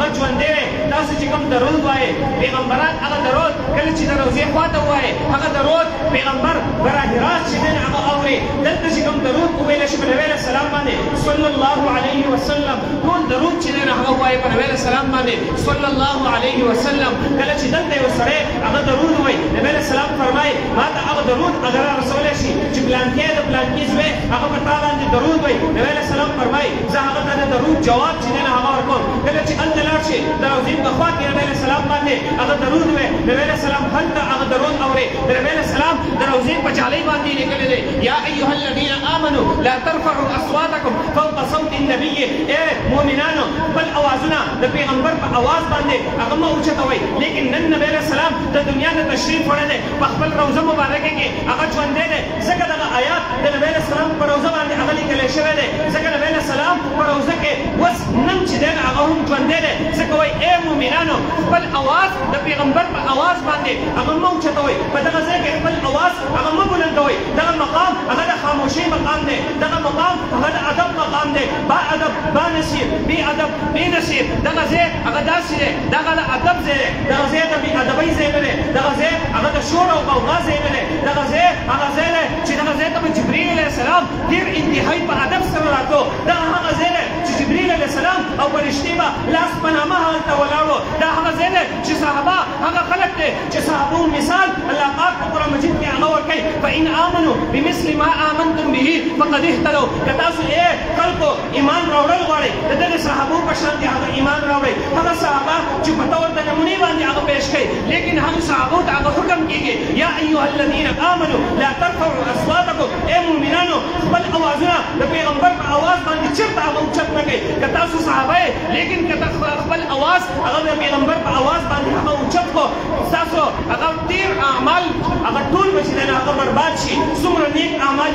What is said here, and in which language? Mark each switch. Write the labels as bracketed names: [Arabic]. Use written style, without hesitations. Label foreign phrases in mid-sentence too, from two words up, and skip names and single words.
[Pashto] ژوندی دی تاسو چې کوم درود وایې پیغمبران هغه درود کله چې د روضې خواته ووایې هغه درود پیغمبر براه راست چې دی هغه اوري دلته چې کوم درود وویلی شي په نبی [Arabic] علیه السلام [Pashto] باندې [Arabic] صلی الله علیه وسلم [Pashto] ټول درود چې دی هغه ووایي په نبی [Arabic] علیه السلام [Pashto] باندې [Arabic] صلی الله علیه وسلم [Pashto] کله چې دلته یو سړی هغه درود ووایي نبی [Arabic] علیه السلام [Pashto] فرمایي ما ته هغه درود اگر رسولی شي چې پلانکې د پلانکې زوی هغه په تا باندې درود وایي نبی [Arabic] علیه السلام [Pashto] فرمایي زه هغه ته د درود جواب چې دی هغه ورکوم کله چې هلته لاړ شي د روضې په خوا کې نبی [Arabic] علیه السلام [Pashto] باندې هغه درود وایي نبی [Arabic] علیه السلام [Pashto] هلته هغه درود اوري د نبی [Arabic] علیه السلام [Pashto] د روضې په جالۍ باندې لیکلی دی [Arabic] یا ایها الذین آمنوا لا ترفعوا اصواتکم فوق صوت النبي [Pashto] ای مؤمنانو خپل اوازونه د پیغمبر په اواز باندې هغه مه اوچتوئ لیکن نن نبی [Arabic] علیه السلام [Pashto] د دنیا د تشریف وړی دی په خپل روضه مبارکه کې هغه ژوندی دی ځکه دغه آیات د نبی [Arabic] علیه السلام [Pashto] په روضه باندې هغه لیکلی شوی دی ځکه نبی [Arabic] علیه السلام [Pashto] په روضه کې اوس نن چې دی هغه هم ژوندی دی ځکه وایي ای مؤمنانو خپل اواز د پیغمبر په اواز باندې هغه مه اوچتوئ په دغه ځای کې خپل اواز هغه مه بلندوئ دغه مقام هغه د خاموشۍ مقام دی دغه مقام هغه د ادب مقام دی [Urdu] با ادب با نصیر بی ادب بی نصیر [Pashto] دغه ځای هغه داسې دی دغه د ادب ځای دی دغه ځای د بې ادبۍ ځای نه دی دغه ځای هغه د شور او غوغا ځای نه دی دغه ځای هغه ځای دی چې دغه ځای ته به جبریل [Arabic] علیه السلام [Pashto] ډېر انتهایي په ادب سره راتلو دغه هغه ځای دی چې جبریل [Arabic] علیه السلام [Pashto] او فرشتې به لاس په نامه هلته ولاړو دا هغه ځای دی چې صحابه هغه خلک دی چې صحابو مثال الله پاک په قرآن مجید کې هغه ورکوي [Arabic] فإن آمنوا بمثل ما آمنتم به فقد اهتدوا [Pashto] که تاسو خلکو ایمان راوړل غواړئ د دغې صحابو په شان دي هغه ایمان راوړئ هغه صحابه چې په طور د نمونې باندې هغه پیش کوي لیکن هغه صحابو ته هغه حکم کېږي [Arabic] یا ایها الذین آمنوا لا ترفعوا اصواتکم [Pashto] ای مؤمنانو خپل اوازونه د پیغمبر په اواز باندې چېرته هغه اوچت نه کوئ که تاسو صحابه یې لیکن که خپل اواز هغه د پیغمبر په اواز باندې هغه اوچت کړو ستاسو هغه ډېر اعمال هغه ټول به چې دی هغه برباد شي څومره نیک اعمال